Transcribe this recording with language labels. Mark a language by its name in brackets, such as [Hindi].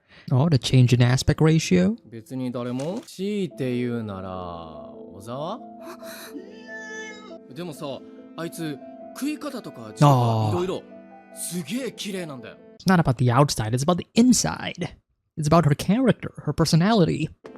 [English] Oh, the change in aspect ratio? [Japanese] 別に誰も強いて言うなら小沢。でもさ、あいつ食い方とか字とかいろいろすげえ綺麗なんだよ。 [English] It's not about the outside, it's about the inside. It's about her character, her personality.